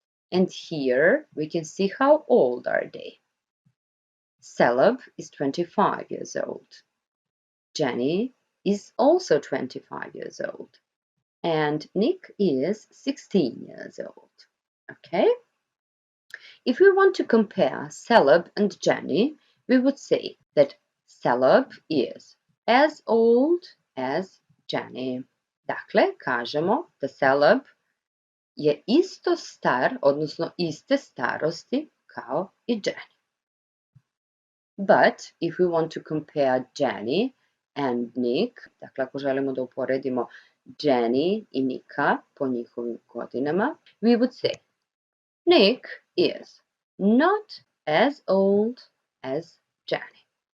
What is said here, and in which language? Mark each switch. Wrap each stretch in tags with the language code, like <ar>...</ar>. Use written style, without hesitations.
<en>And here we can see how old are they. Celeb is 25 years old. Jenny is also 25 years old. and Nick is 16 years old. Okay? If we want to compare Celeb and Jenny, we would say that Celeb is as old as Jenny.</en> <sr>Dakle, kažemo da Celeb je isto star, odnosno iste starosti kao i Jenny.</sr> <en>But if we want to compare Jenny and Nick,</en> <sr>dakle ako želimo da uporedimo Jenny i Nika po njihovim godinama,</sr> <en>we would say Nick is not as old as Jenny.</en>